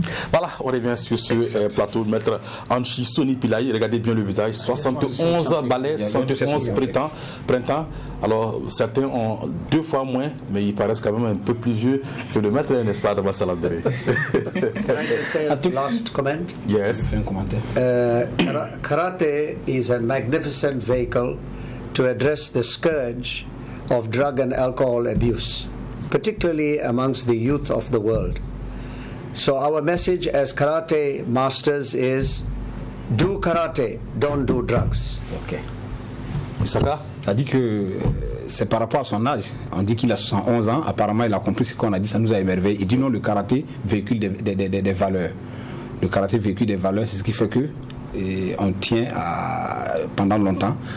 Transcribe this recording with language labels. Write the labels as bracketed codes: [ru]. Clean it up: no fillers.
[fr] Voilà, on revient sur ce plateau de Maître Anchi Sony Pillay. Regardez bien le visage, 71 balais, 71 printemps. Alors, certains ont 2 fois moins, mais ils paraissent quand même un peu plus vieux que le maître, n'est-ce pas, Dabassa Landéré? [en] Can I just say a last comment? Yes. Karate is a magnificent vehicle to address the scourge of drug and alcohol abuse, particularly amongst the youth of the world. So our message as karate masters is do karate, don't do drugs. Ok. [fr] Ça dit que c'est par rapport à son âge. On dit qu'il a 71 ans. Apparemment, il a compris ce qu'on a dit. Ça nous a émerveillé. Il dit non, le karaté véhicule des valeurs. Le karaté véhicule des valeurs. C'est ce qui fait que on tient pendant longtemps.